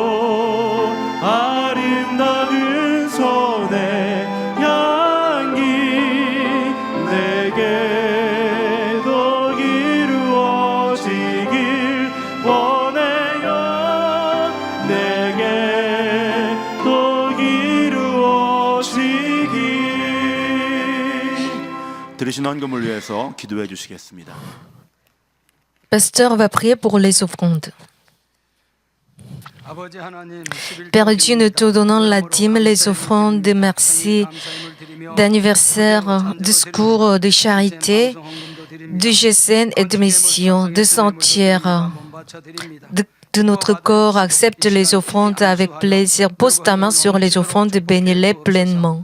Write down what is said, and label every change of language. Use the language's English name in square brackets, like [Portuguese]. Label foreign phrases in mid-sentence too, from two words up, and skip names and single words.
[Korean] 아름다운 손의 향기 내게도 이루어지길 원해요 내게도 이루어지길 들으신 헌금을 위해서 기도해 주시겠습니다. [French] Pasteur va prier pour les offrandes. [Korean] 아버지 하나님, 11조 [French] Père Dieu, nous te donnons la dîme, les offrandes de merci, d'anniversaire, de secours, de charité, de GSN et de mission, de sentière, de notre corps. Accepte les offrandes avec plaisir. Pose ta main sur les offrandes et bénis-les pleinement.